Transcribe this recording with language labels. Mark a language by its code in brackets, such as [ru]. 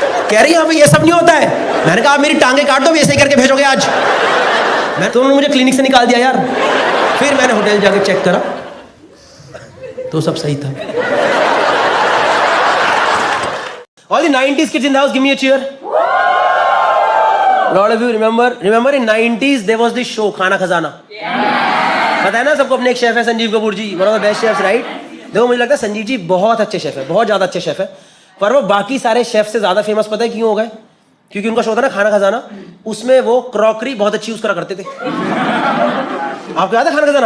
[hi] कह रही यहाँ पे ये सब नहीं होता है। मैंने कहा आप मेरी टांगे काट दो, ऐसे ही करके भेजोगे आज। मैं तो उन्होंने मुझे क्लिनिक से निकाल दिया यार। फिर मैंने होटल जाके चेक करा तो सब सही था। [en] All the 90s kids in the house, give me a cheer. A lot of you remember in 90s there was this show Khana Khazana. [hi] पता है ना सबको, अपने एक शेफ है संजीव कपूर जी, [en] one of the best chefs, right? [hi] देखो मुझे लगता है संजीव जी बहुत अच्छे शेफ है, बहुत ज्यादा अच्छे शेफ है, पर वो बाकी सारे शेफ से ज्यादा फेमस पता है क्यों हो गए? क्योंकि उनका शो था ना खाना खजाना, उसमें वो क्रॉकरी बहुत अच्छी यूज करा करते थे। आपको याद है खाना खजाना?